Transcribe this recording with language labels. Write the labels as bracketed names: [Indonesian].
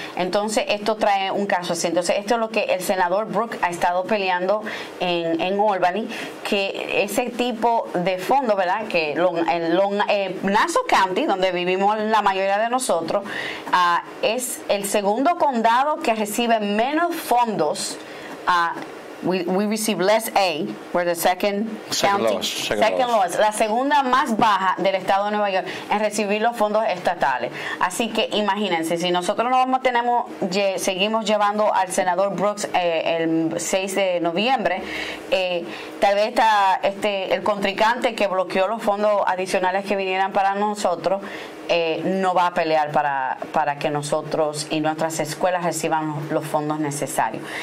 [Spanish] Entonces esto trae un caso así. Entonces esto es lo que el senador Brooks ha estado peleando en Albany, que ese tipo de fondo, ¿verdad?, que Nassau County, donde vivimos la mayoría de nosotros, es el segundo condado que recibe menos fondos. [English] We receive less A. We're the second county, second lowest. [Spanish] La segunda más baja del estado de Nueva York en recibir los fondos estatales. Así que imagínense, si nosotros seguimos llevando al senador Brooks el 6 de noviembre, tal vez el contrincante que bloqueó los fondos adicionales que vinieran para nosotros no va a pelear para que nosotros y nuestras escuelas reciban los fondos necesarios.